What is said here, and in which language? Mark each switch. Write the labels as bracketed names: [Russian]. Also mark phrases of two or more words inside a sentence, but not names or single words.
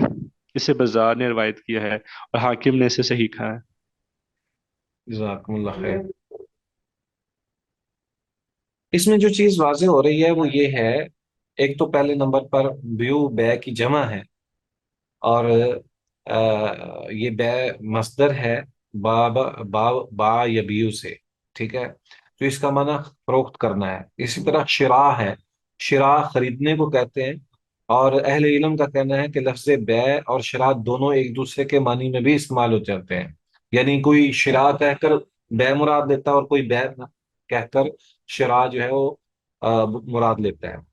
[Urdu] اسے بزار نے روایت کیا ہے اور حاکم نے اسے صحیح کہا ہے۔ [Arabic] جزاکم اللہ خیر۔ [Urdu] اس میں جو چیز واضح ہو رہی ہے وہ یہ ہے، ایک تو پہلے نمبر پر بیو بے کی جمع ہے، اور یہ بے مصدر ہے، با با با, با یبیو سے، ٹھیک ہے۔ تو اس کا معنی فروخت کرنا ہے۔ اسی طرح شراء ہے، شراء خریدنے کو کہتے ہیں، اور اہل علم کا کہنا ہے کہ لفظ بے اور شراء دونوں ایک دوسرے کے معنی میں بھی استعمال ہو جاتے ہیں، یعنی کوئی شراء کہہ کر بے مراد لیتا ہے، اور کوئی بے کہہ کر شراء جو ہے وہ مراد لیتا ہے۔